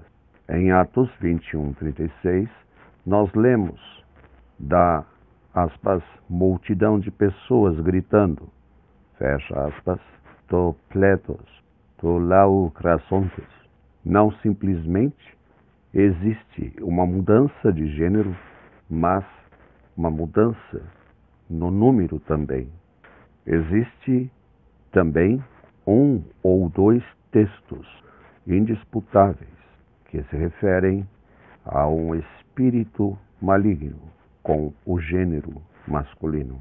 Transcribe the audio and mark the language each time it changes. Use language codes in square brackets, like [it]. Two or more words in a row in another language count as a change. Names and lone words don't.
[pt] Em Atos 21:36, nós lemos da, aspas, multidão de pessoas gritando, fecha aspas, [el] το πλήθος, του λαού κράζοντες. [pt] Não simplesmente existe uma mudança de gênero, mas uma mudança no número também. Existe também um ou dois textos indisputáveis que se referem a um espírito maligno com o gênero masculino.